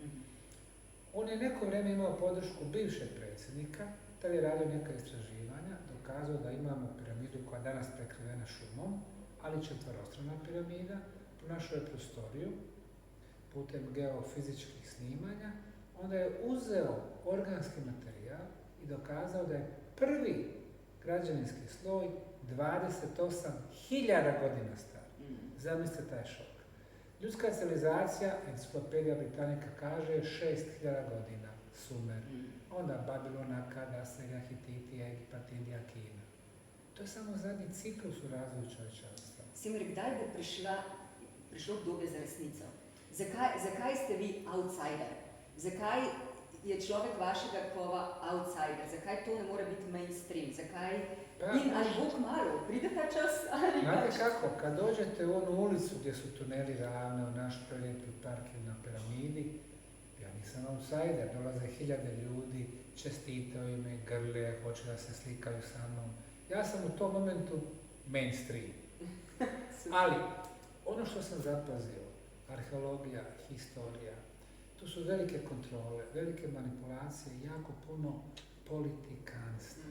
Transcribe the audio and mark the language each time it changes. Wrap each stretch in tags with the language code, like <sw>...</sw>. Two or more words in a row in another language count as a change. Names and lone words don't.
<bs>On je neko vrijeme imao podršku bivšeg predsjednika, tad je radio neka istraživanja, dokazao da imamo piramidu koja je danas prekrivena šumom, ali četverostrana piramida, pronašao je prostoriju putem geofizičkih snimanja, onda je uzeo organski materijal i dokazao da je prvi građevinski sloj 28.000 godina star. Zamislite taj šok. Ljudska civilizacija, enciklopedija Britannica kaže, 6.000 godina, Sumer. Onda Babilon, Akad, Asirija, Hititi, Egipat, Indija, Kina. To je samo zadnji ciklus u razvoju čovječanstva.</bs> <sl>Simir, kdaj bo prišlo obdobje za resnico? Zakaj ste vi outsider? Zakaj je človek vašega kova outsider? Zakaj to ne more biti mainstream? Zakaj? In ali bo kmalu? Pride ta čas?</sl> <bs>Znate kako, kad dođete u onu ulicu gdje su tuneli ravne, u naš prelijepi park ili na piramidi, ja nisam outsider, dolaze hiljade ljudi, čestitaju me, grle, hoće da se slikaju sa mnom. Ja sam u tom momentu mainstream. Ali, ono što sam zapazio, arheologija, historija, tu su velike kontrole, velike manipulacije, jako puno politikanstva.</bs>